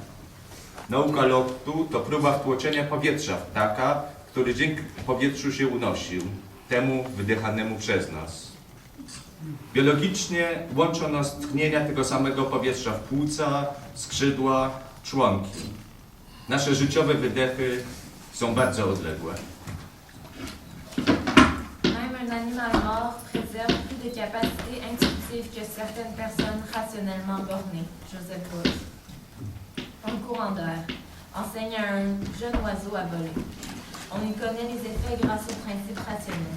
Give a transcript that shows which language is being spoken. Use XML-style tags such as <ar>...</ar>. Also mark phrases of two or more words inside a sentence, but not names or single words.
<pl>Nauka lotu to próba wtłoczenia powietrza w ptaka, który dzięki powietrzu się unosił, temu wydychanemu przez nas. Biologicznie łączą nas tchnienia tego samego powietrza w płuca, skrzydła, członki. Nasze życiowe wydechy są bardzo odległe.</pl> <fr>Même un animal mort préserve plus de capacités intuitives que certaines personnes rationnellement bornées. Joseph Boyce. Un courant d'air enseigne à un jeune oiseau à voler. On y connaît les effets grâce aux principes rationnels.</fr>